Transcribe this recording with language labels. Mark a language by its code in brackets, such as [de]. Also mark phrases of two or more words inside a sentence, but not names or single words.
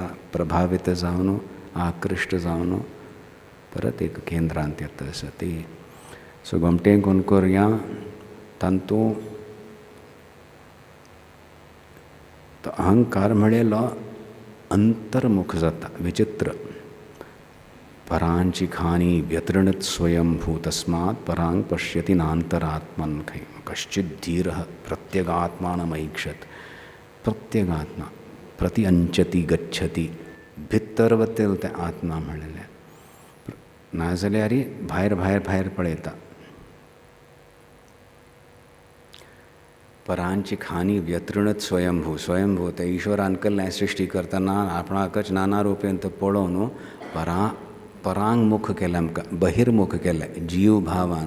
[kok] प्रभावीत जावन आकृश्ट जावन परत एक केंद्रांत येता आसती. सो गोमटें कोण करया तातूंत तो अहंकार म्हणलेलो अंतर्मुख जाता. [sa] विचित्र परांची खाणी व्यतृणत स्वयंभू तस्मात् परांग पश्यति नांतरात्मन खै कश्चित धीरः प्रत्यगात्मानमैक्षत. प्रत्यगात्मा प्रति अंचती गच्छती [kok] भितर वतेल तें आत्मा म्हणलेलें नाजाल्यार भायर भायर भायर पळयता. [sa] परांची खाणी व्यतृणत स्वयंभू [kok] स्वयंभू ते ईश्वरान केल्लें सृश्टी करतना आपणाकच नाना रुपेन तो पळोवन परांग मुख केलें, आमकां बहिर्मुख केलें जीव भावान.